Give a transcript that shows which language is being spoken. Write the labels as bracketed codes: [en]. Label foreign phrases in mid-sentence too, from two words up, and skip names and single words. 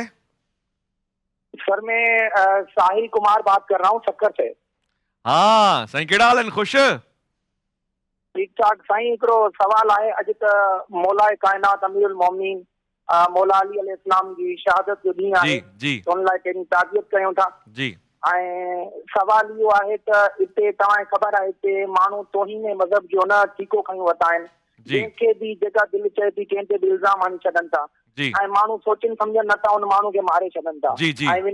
[ur] سر میں ساحل کمار بات کر رہا ہوں سکر سے۔ [sd] ہاں سائیں کیڑا حال ہے؟ خوش؟ ٹھیک ٹھاک سائیں، ہکڑو سوال ہے اج ت مولا کائنات امیر المومنین مولا علی علیہ السلام کی شہادت جو ڈींहुं جی आहे جی تو ان लाइ कहिड़ी ताज़ियत कयूं था। जी ऐं सवाल इहो आहे त हिते तव्हांखे ख़बर आहे हिते माण्हू तौहीन मज़हब जो न टीको खयूं वरिता आहिनि, जी जंहिंखे बि जेका दिलि चए थी कंहिं ते बि इल्ज़ाम हणी छॾनि था, जी ऐं माण्हू सोचनि सम्झनि नथा उन माण्हू खे मारे छॾनि था। जी जी